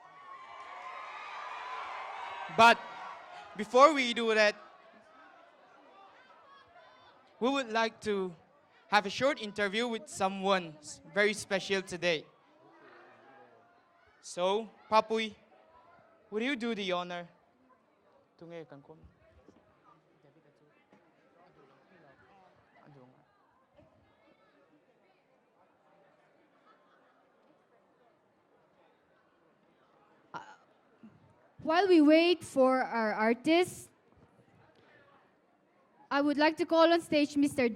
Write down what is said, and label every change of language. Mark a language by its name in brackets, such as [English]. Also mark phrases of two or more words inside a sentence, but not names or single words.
[English] But before we do that, we would like to have a short interview with someone very special today. So, Papui, would you do the honor? [Mizo] Tunge kan kom. [English] While we wait for our artists, I would like to call on stage Mr.